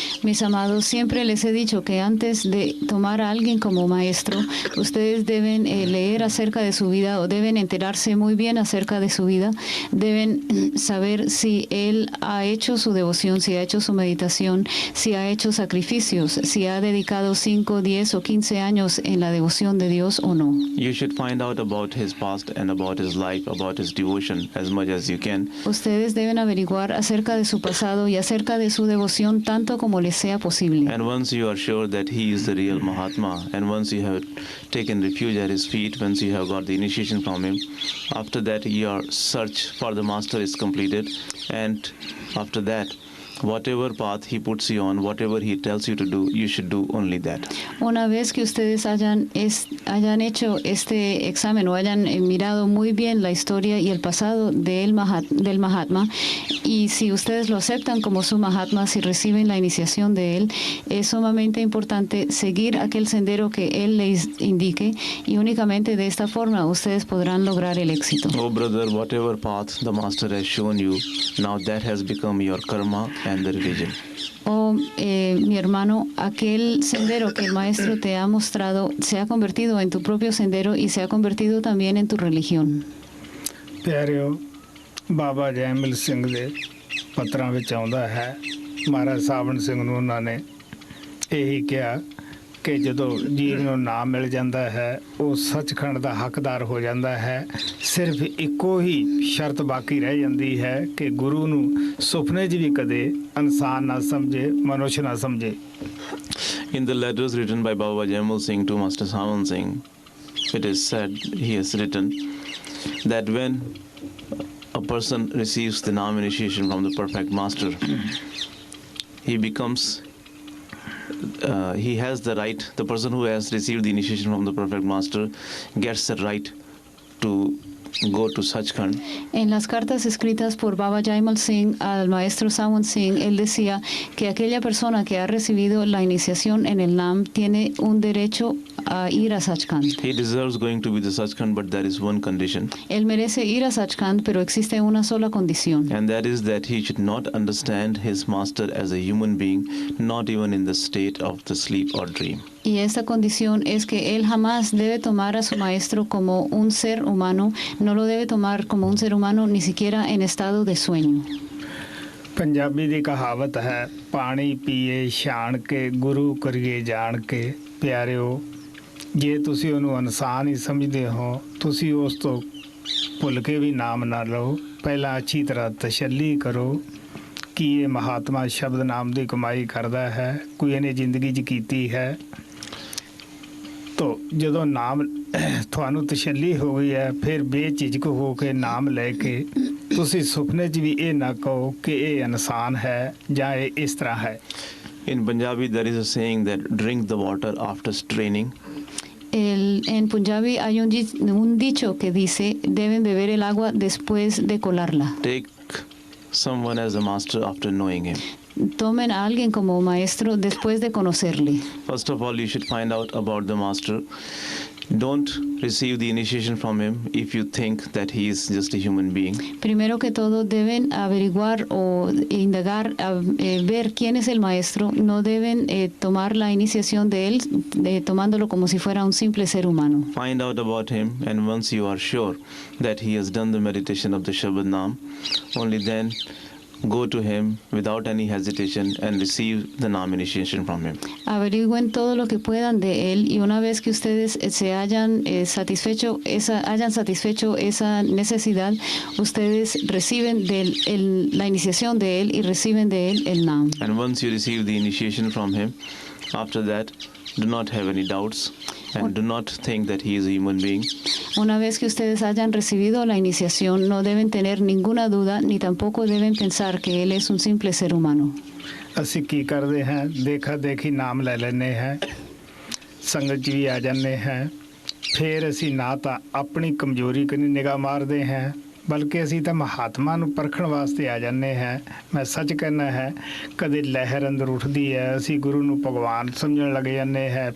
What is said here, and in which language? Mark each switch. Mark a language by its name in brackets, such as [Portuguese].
[Spanish] Mis amados, siempre les he dicho que antes de tomar a alguien como maestro, ustedes deben leer acerca de su vida o deben enterarse muy bien acerca de su vida, deben saber si él ha hecho su devoción, si ha hecho su meditación, si ha hecho sacrificios, si ha dedicado 5, 10 o 15 años en la devoción de Dios o no. [English] You should find out about his past and about his life, about his devotion as much as you can. [Spanish] Ustedes deben averiguar acerca de su pasado y acerca de su devoción tanto como les sea posible. [English] And once you are sure that he is the real Mahatma, and once you have taken refuge at his feet, once you have got the initiation from him, after that your search for the master is completed, and after that whatever path he puts you on, whatever he tells you to do, you should do only that. [Spanish] Una vez que ustedes hayan hecho este examen o hayan mirado muy bien la historia y el pasado del Mahatma, y si ustedes lo aceptan como su Mahatma, si reciben la iniciación de él, es sumamente importante seguir aquel sendero que él les indique y únicamente de esta forma ustedes podrán lograr el éxito. [English] Oh brother, whatever path the master has shown you, now that has become your karma and the religion. [Spanish] Oh, mi hermano, aquel sendero que el maestro te ha mostrado se ha convertido en tu propio sendero y se ha convertido también en tu religión. [Punjabi] ਪਿਆਰਿਓ ਬਾਬਾ ਜੈਮਲ ਸਿੰਘ ਦੇ ਪੱਤਰਾਂ ਵਿੱਚ ਆਉਂਦਾ ਹੈ ਮਹਾਰਾਜ ਸਾਵਣ ਸਿੰਘ ਨੂੰ ਉਹਨਾਂ ਨੇ ਇਹੀ ਕਿਹਾ ਕਿ ਜਦੋਂ ਜੀਵ ਨੂੰ ਨਾਮ ਮਿਲ ਜਾਂਦਾ ਹੈ ਉਹ ਸੱਚਖੰਡ ਦਾ ਹੱਕਦਾਰ ਹੋ ਜਾਂਦਾ ਹੈ ਸਿਰਫ ਇੱਕੋ ਹੀ ਸ਼ਰਤ ਬਾਕੀ ਰਹਿ ਜਾਂਦੀ ਹੈ ਕਿ ਗੁਰੂ ਨੂੰ ਸੁਪਨੇ 'ਚ ਵੀ ਕਦੇ ਇਨਸਾਨ ਨਾ ਸਮਝੇ ਮਨੁੱਖ ਨਾ ਸਮਝੇ [English] In the letters written by Baba Jaimal Singh to Master Sawan Singh, it is said, he has written that when a person receives the Naam initiation from the perfect master, he becomes he has the right, the person who has received the initiation from the perfect master gets the right to go to Sachkhand. [Spanish] En las cartas escritas por Baba Jaimal Singh al maestro Sawan Singh, él decía que aquella persona que ha recibido la iniciación en el Nam tiene un derecho a ir a Sachkhand. [English] He deserves going to be the Sachkhand, but there is one condition, [Spanish] Él merece ir a Sachkhand, pero existe una sola condición. [English] and that is that he should not understand his master as a human being, not even in the state of the sleep or dream. [Spanish] Y esta condición es que él jamás debe tomar a su maestro como un ser humano, no lo debe tomar como un ser humano ni siquiera en estado de sueño. [Punjabi] Punjabi ਦੀ ਕਹਾਵਤ ਹੈ, ਪਾਣੀ ਪੀਏ ਛਾਣ ਕੇ ਗੁਰੂ ਕਰੀਏ ਜਾਣ ਕੇ। ਪਿਆਰਿਓ, ਜੇ ਤੁਸੀਂ ਉਹਨੂੰ ਇਨਸਾਨ ਹੀ ਸਮਝਦੇ ਹੋ, ਤੁਸੀਂ ਉਸ ਤੋਂ ਭੁੱਲ ਕੇ ਵੀ ਨਾਮ ਨਾ ਲਓ। ਪਹਿਲਾਂ ਅੱਛੀ ਤਰ੍ਹਾਂ ਤਸੱਲੀ ਕਰੋ ਕਿ ਇਹ ਮਹਾਤਮਾ ਸ਼ਬਦ ਨਾਮ ਦੀ ਕਮਾਈ ਕਰਦਾ ਹੈ, ਕੋਈ ਇਹਨੇ ਜ਼ਿੰਦਗੀ 'ਚ ਕੀਤੀ ਹੈ। ਤੋ ਜਦੋਂ ਨਾਮ ਤੁਹਾਨੂੰ ਤਸੱਲੀ ਹੋ ਗਈ ਹੈ, ਫਿਰ ਬੇਝਿਜਕ ਹੋ ਕੇ ਨਾਮ ਲੈ ਕੇ ਤੁਸੀਂ ਸੁਪਨੇ 'ਚ ਵੀ ਇਹ ਨਾ ਕਹੋ ਕਿ ਇਹ ਇਨਸਾਨ ਹੈ ਜਾਂ ਇਹ ਇਸ ਤਰ੍ਹਾਂ ਹੈ। [English] In Punjabi, there is a saying that drink the water after straining. [Spanish] En Punjabi hay un dicho que dice, deben beber el agua después de colarla. [English] Take someone as a master after knowing him. [Spanish] Tomen a alguien como maestro después de conocerle. [English] First of all, you should find out about the master. Don't receive the initiation from him if you think that he is just a human being. [Spanish] Primero que todo deben averiguar o indagar, ver quién es el maestro. No deben tomar la iniciación de él tomándolo como si fuera un simple ser humano. [English] Find out about him, and once you are sure that he has done the meditation of the Shabad Naam, only then go to him without any hesitation and receive the Naam initiation from him. [Spanish] Averigüen todo lo que puedan de él, y una vez que ustedes se hayan satisfecho esa necesidad, ustedes reciben la iniciación de él y reciben de él el Naam. [English] And once you receive the initiation from him, after that, do not have any doubts and do not think that he is a human being. [Spanish] Una vez que ustedes hayan recibido la iniciación, no deben tener ninguna duda ni tampoco deben pensar que él es un simple ser humano. [Punjabi] ਅਸੀਂ ਕੀ ਕਰਦੇ ਹਾਂ, ਦੇਖਾ ਦੇਖੀ ਨਾਮ ਲੈ ਲੈਂਦੇ ਹਾਂ, ਸੰਗਤ 'ਚ ਵੀ ਆ ਜਾਂਦੇ ਹਾਂ। ਫਿਰ ਅਸੀਂ ਨਾ ਤਾਂ ਆਪਣੀ ਕਮਜ਼ੋਰੀ ਕਨੀ ਨਿਗਾਹ ਮਾਰਦੇ ਹਾਂ, ਬਲਕਿ ਅਸੀਂ ਤਾਂ ਮਹਾਤਮਾ ਨੂੰ ਪਰਖਣ ਵਾਸਤੇ ਆ ਜਾਂਦੇ ਹਾਂ। ਮੈਂ ਸੱਚ ਕਹਿੰਦਾ ਹੈ, ਕਦੇ ਲਹਿਰ ਅੰਦਰ ਉੱਠਦੀ ਹੈ, ਅਸੀਂ ਗੁਰੂ ਨੂੰ ਭਗਵਾਨ ਸਮਝਣ ਲੱਗ ਜਾਂਦੇ ਹਾਂ।